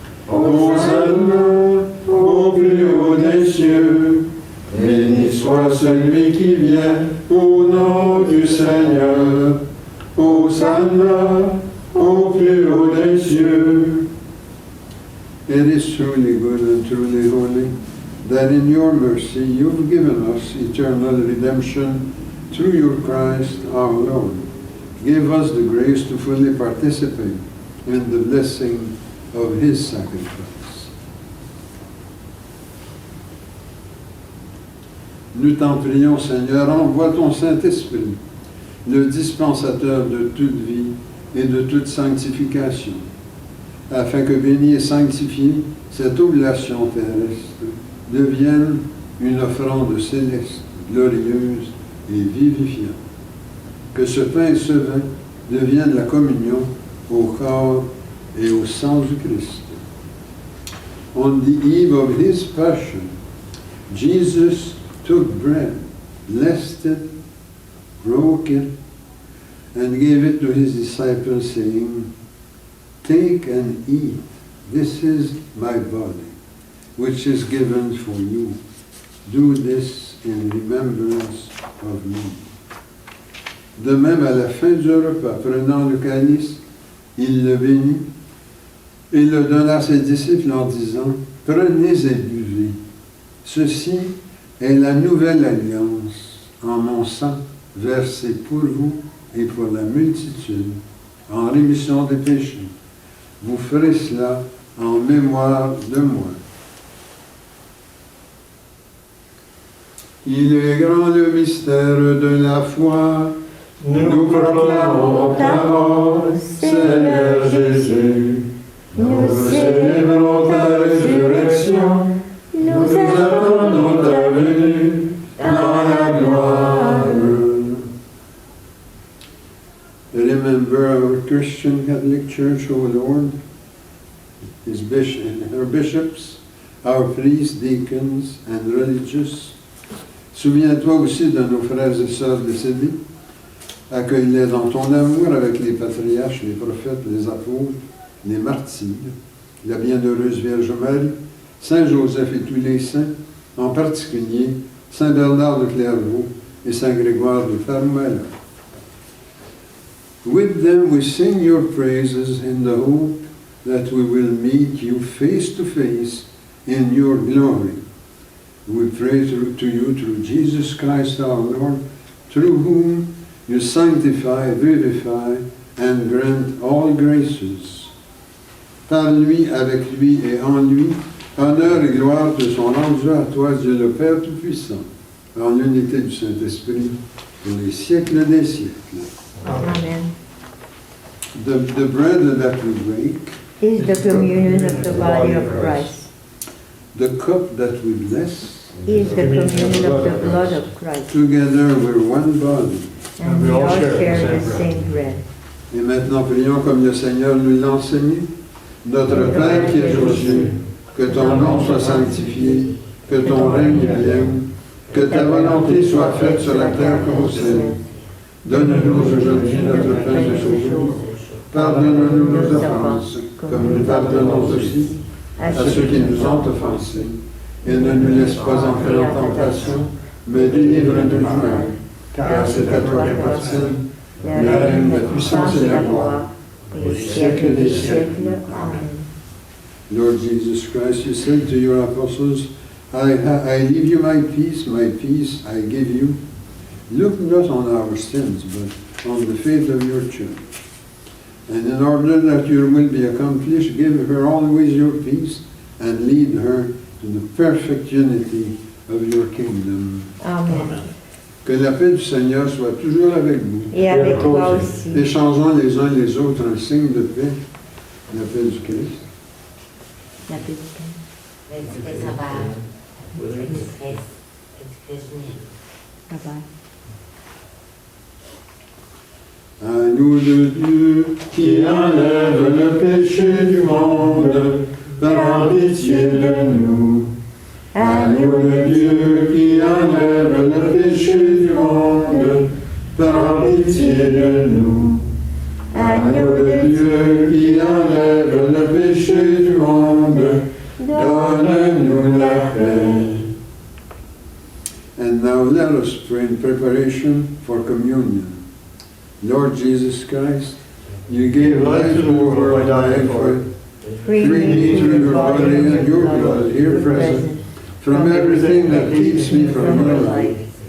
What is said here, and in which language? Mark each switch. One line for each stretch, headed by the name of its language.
French: Hosanna au plus haut des cieux. Béni soit celui qui vient au nom du Seigneur. Hosanna au plus haut des cieux.
English: It is truly good and truly holy that in your mercy you've given us eternal redemption through your Christ our Lord. Give us the grace to fully participate in the blessing of his sacrifice.
French: Nous t'en prions, Seigneur, envoie ton Saint-Esprit, le dispensateur de toute vie et de toute sanctification, afin que bénie et sanctifiée, cette oblation terrestre devienne une offrande céleste, glorieuse et vivifiante. que ce pain et ce vin deviennent la communion au corps et au sang du Christ.
English: On the eve of his passion, Jesus took bread, blessed it, broke it, and gave it to his disciples, saying, "Take and eat. This is my body, which is given for you. Do this in remembrance of me."
French: De même, à la fin du repas, prenant le calice, il le bénit et le donna à ses disciples en disant, « Prenez et buvez. Ceci est la nouvelle alliance en mon sang versé pour vous et pour la multitude en rémission des péchés. Vous ferez cela en mémoire de moi. » Il est grand le mystère de la foi. Nous proclamons ta mort, Seigneur Jésus. Nous célébrons ta résurrection. Nous attendons ta venue dans la gloire.
English: Remember our Christian Catholic Church, O Lord, our bishops, our priests, deacons, and religious.
French: Souviens-toi aussi de nos frères et sœurs décédés. Accueille-les dans ton amour avec les patriarches, les prophètes, les apôtres, les martyrs, la bienheureuse Vierge Marie, Saint Joseph et tous les saints, en particulier Saint Bernard de Clairvaux et Saint Grégoire de Fermel.
English: With them we sing your praises in the hope that we will meet you face to face in your glory. We pray to you through Jesus Christ our Lord, through whom you sanctify, vivify, and grant all graces.
French: Par lui, avec lui et en lui, honneur et gloire te sont rendus à toi, Dieu le Père Tout-Puissant, en l'unité du Saint-Esprit, pour les siècles des siècles. Amen.
English: The bread that we break, Is the communion of the body of Christ. the cup that we bless, Is the communion of the blood of Christ. together we're one body. And we all share the same bread.
French: Et maintenant, prions comme le Seigneur nous l'a enseigné. Notre Père qui es aux cieux, que ton nom soit sanctifié, que ton règne vienne, que ta volonté soit faite sur la terre comme au ciel. Donne-nous aujourd'hui notre pain de ce jour. Pardonne-nous nos offenses, comme nous pardonnons aussi à ceux qui nous ont offensés. Et ne nous laisse pas entrer en tentation, mais délivre-nous du mal. Car c'est à toi qu'appartiennent la règne, la puissance et la gloire, pour les siècles des siècles. Amen.
English: Lord Jesus Christ, you said to your apostles, I leave you my peace I give you. Look not on our sins, but on the faith of your church. And in order that your will be accomplished, give her always your peace and lead her to the perfect unity of your kingdom. Amen.
French: Que la paix du Seigneur soit toujours avec vous. Et avec toi aussi. Échangeons les uns les autres un signe de paix, la paix du Christ. La paix du Christ. L'Esprit Sauveur, l'Esprit Génial.
English: Bye-bye.
French: Agneau de Dieu qui enlève le péché du monde, prends pitié de nous. Agneau de Dieu qui enlève le péché du monde, prends pitié de nous. Agneau de Dieu qui enlève le péché du monde, donne-nous la paix.
English: And now let us pray in preparation for communion. Lord Jesus Christ, you gave life to the world, dying for it. Free me through your body and your blood here present, from everything that keeps me from your life.